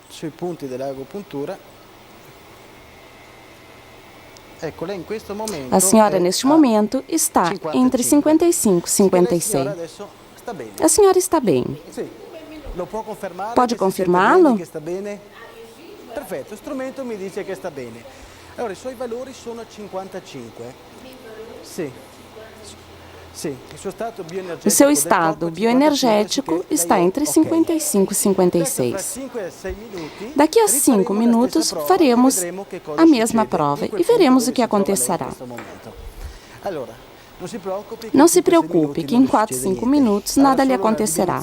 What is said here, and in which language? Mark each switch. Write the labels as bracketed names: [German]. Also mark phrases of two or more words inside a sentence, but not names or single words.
[Portuguese] A senhora, neste momento, está entre 55 e 56. A senhora está bem. Pode confirmá-lo? [Italian] Perfeito, o strumento mi dice che sta bene. Allora, i suoi valori sono 55. Sì. [Portuguese] O seu estado bioenergético está entre 55 e 56. Daqui a 5 minutos, faremos a mesma prova e veremos o que acontecerá. Não se preocupe que em 4, 5 minutos nada lhe acontecerá.